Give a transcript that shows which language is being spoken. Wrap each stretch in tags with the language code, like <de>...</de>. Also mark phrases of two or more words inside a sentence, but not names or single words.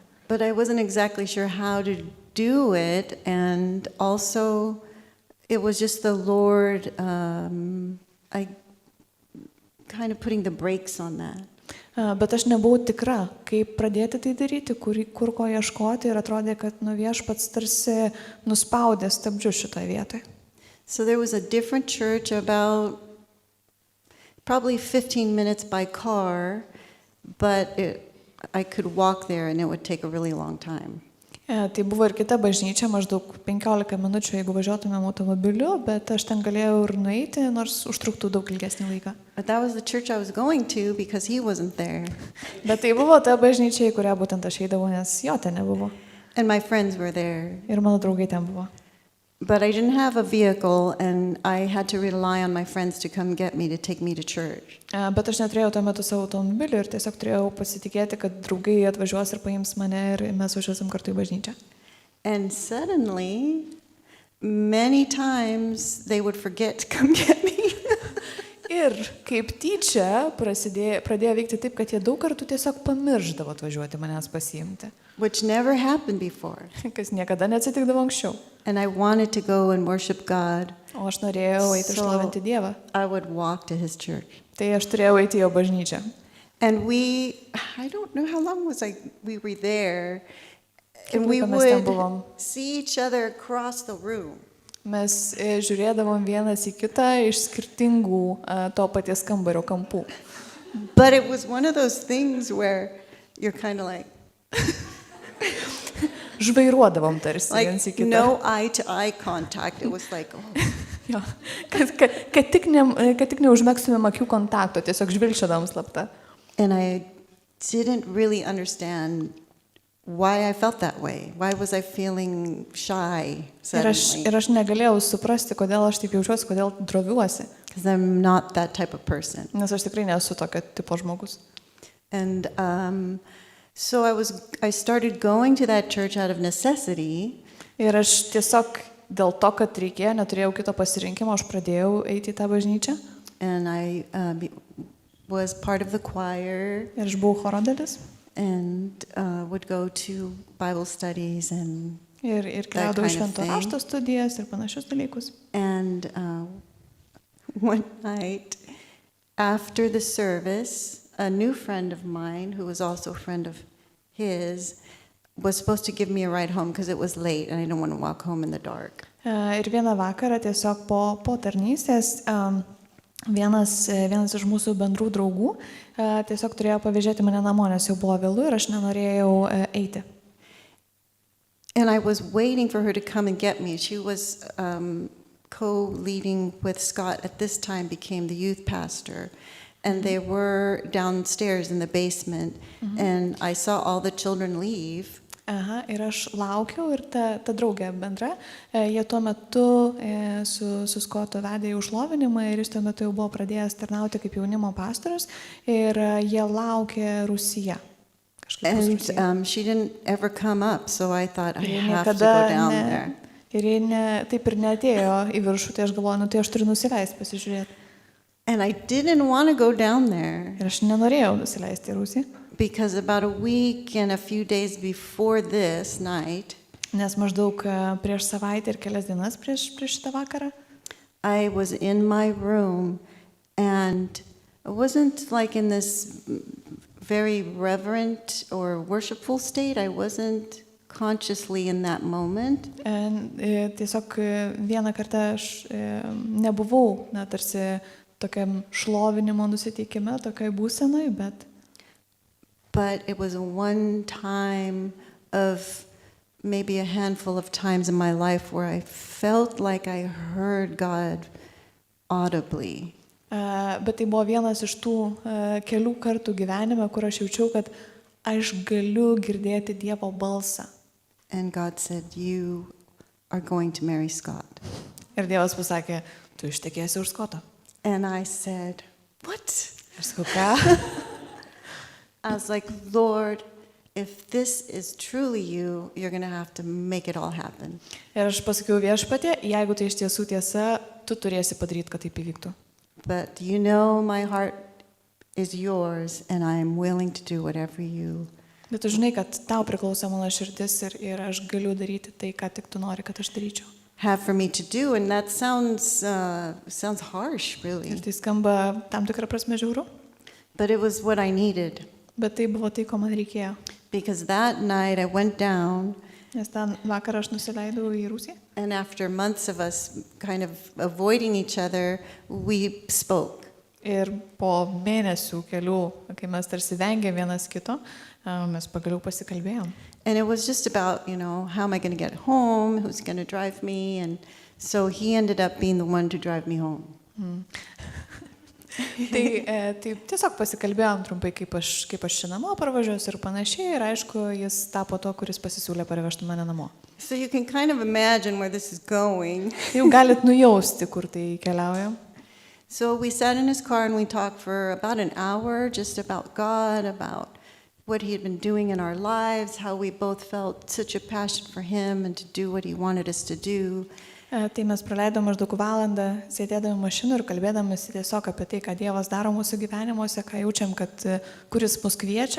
<en>But I wasn't exactly sure how to do it, and also it was just the Lord I kind of putting the brakes on that.</en> <lt>Bet aš nebuvau tikra, kaip pradėti tai daryti, kur ko ieškoti, ir atrodė, kad Viešpats tarsi nuspaudė stabdžius šitoje vietoje.</lt> <en>So there was a different church about probably 15 minutes by car, but I could walk there and it would take a really long time.</en> <lt>Tai buvo ir kita bažnyčia, maždaug 15 minučių, jeigu važiuotumėm automobiliu, bet aš ten galėjau ir nueiti, nors užtruktų daug ilgesnį laiką.</lt> <en>But that was the church I was going to because he wasn't there.</en> <lt>Bet tai buvo ta bažnyčia, į kurią būtent aš eidavau, nes jo ten nebuvo.</lt> <en>And my friends were there.</en> <lt>Ir mano draugai ten buvo.</lt> <en>But I didn't have a vehicle and I had to rely on my friends to come get me, to take me to church.</en> <lt>Bet aš neturėjau tuo metu savo automobilį ir tiesiog turėjau pasitikėti, kad draugai atvažiuos ir paims mane ir mes važiuosim kartu į bažnyčią.</lt> <en>And suddenly, many times they would forget to come get me.</en> <lt>Ir kaip tyčia pradėjo vykti taip, kad jie daug kartų tiesiog pamirždavo atvažiuoti manęs pasiimti.</lt> <en>Which never happened before.</en> <lt>Kas niekada neatsitikdavo anksčiau.</lt> <en>And I wanted to go and worship God.</en> <lt>O aš norėjau eiti šlovinti Dievą.</lt> <en>I would walk to his church.</en> <lt>Tai aš turėjau eiti į jo bažnyčią.</lt> <en>And I don't know how long we were there.</en> <lt>Kiek</lt> <en>And we</en> <lt>laiko mes ten</lt> <en>would</en> <lt>buvom?</lt> <en>see each other across the room.</en> <lt>Mes žiūrėdavom vienas į kitą iš skirtingų to paties kambario kampų.</lt> <en>But it was one of those things where you're kind of like</en> <lt>Žvairuodavom tarsi</lt> <en>like</en> <lt>viens į kitą.</lt> <en>no eye-to-eye contact. It was like, oh.</en> <lt>Jo. Kad tik neužmegztumėm akių kontakto, tiesiog žvilgčiodavom slapta.</lt> <en>And I didn't really understand why I felt that way. Why was I feeling shy suddenly?</en> <lt>Ir aš negalėjau suprasti, kodėl aš taip jaučiuosi, kodėl droviuosi.</lt> <en>Because I'm not that type of person.</en> <lt>Nes aš tikrai nesu tokio tipo žmogus.</lt> <en>And so I started going to that church out of necessity.</en> <lt>Ir aš tiesiog dėl to, kad reikėjo, neturėjau kito pasirinkimo, aš pradėjau eiti į tą bažnyčią.</lt> <en>And I was part of the choir.</en> <lt>Ir aš buvau choro dalis.</lt> <en>And would go to Bible studies and</en> <lt>Ir</lt> <en>that</en> <lt>keliaudavau</lt> <en>kind of</en> <lt>švento</lt> <en>thing.</en> <lt>rašto studijas ir panašius dalykus.</lt> <en>And one night after the service, a new friend of mine, who was also a friend of his, was supposed to give me a ride home because it was late and I didn't want to walk home in the dark.</en> <lt>Ir vieną vakarą tiesiog po tarnystės vienas iš mūsų bendrų draugų tiesiog turėjo pavėžėti mane namo, nes jau buvo vėlu ir aš nenorėjau eiti.</lt> <en>And I was waiting for her to come and get me. She was co-leading with Scott at this time, became the youth pastor. And they were downstairs in the basement. And I saw all the children leave.</en> <lt>Aha, ir aš laukiau ir ta draugė bendra, jie tuo metu su Skotu vedė į Šlovinimą ir jis tuo metu jau buvo pradėjęs tarnauti kaip jaunimo pastorius ir jie laukė Rusiją.</lt> <en>And she didn't ever come up, so I thought I have to go down there.</en> <lt>Ir jie taip ir neatėjo į viršų, tai aš galvoju, tai aš turiu nusileisti pasižiūrėti.</lt> <en>And I didn't want to go down there.</en> <lt>Ir aš nenorėjau nusileisti į Rusiją.</lt> <en>Because about a week and a few days before this night,</en> <lt>nes maždaug prieš savaitę ir kelias dienas prieš šitą vakarą,</lt> <en>I was in my room and I wasn't like in this very reverent or worshipful state. I wasn't consciously in that moment.</en> <lt>Tiesiog vieną kartą aš nebuvau, tarsi tokiam šlovinimo nusiteikime, tokiai būsenai,</lt> <en>But it was one time of maybe a handful of times in my life where I felt like I heard God audibly.</en> <lt>Bet tai buvo vienas iš tų kelių kartų gyvenime, kur aš jaučiau, kad aš galiu girdėti Dievo balsą.</lt> <en>And God said, "You are going to marry Scott."</en> <lt>Ir Dievas pasakė, tu ištekėsi už Skoto.</lt> <en>And I said, "What?"</en> <lt>Aš sakau, ką?</lt> <en>I was like, "Lord, if this is truly you, you're going to have to make it all happen."</en> <lt>Ir aš pasakiau Viešpatie, jeigu tai iš tiesų tiesa, tu turėsi padaryti, kad taip įvyktų.</lt> <en>But you know my heart is yours and I'm willing to do whatever you.</en> <lt>Bet tu žinai, kad tau priklauso mano širdis ir aš galiu daryti tai, ką tik tu nori, kad aš daryčiau.</lt> <en>Have for me to do, and that sounds harsh, really.</en> <lt>Ir tai skamba tam tikrą prasme žiauru.</lt> <en>But it was what I needed.</en> <lt>Bet tai buvo tai, ko man reikėjo.</lt> <en>Because that night I went down.</en> <lt>Nes ten vakarą aš nusileidau į Rusiją.</lt> <en>And after months of us kind of avoiding each other, we spoke.</en> <lt>Ir po mėnesių kelių, kai mes tarsi vengėm vienas kito, mes pagaliau pasikalbėjom.</lt> <en>And it was just about, how am I going to get home? Who's going to drive me? And so he ended up being the one to drive me home.</en> <lt>Tai tiesiog pasikalbėjom trumpai, kaip aš čia namo parvažiuosiu ir panašiai, ir aišku, jis tapo to, kuris pasisiūlė parvežti mane namo.</lt> <en>So you can kind of imagine where this is going.</en> <lt>Jau galit nujausti, kur tai keliauja.</lt> <en>So we sat in his car and we talked for about an hour just about God, about what he had been doing in our lives, how we both felt such a passion for him and to do what he wanted us to do.</en> <lt>Tai mes praleidom maždaug valandą, sėdėdami mašinų ir kalbėdami tiesiog apie tai, ką Dievas daro mūsų gyvenimuose, ką jaučiam, kuris mus kviečia.</lt>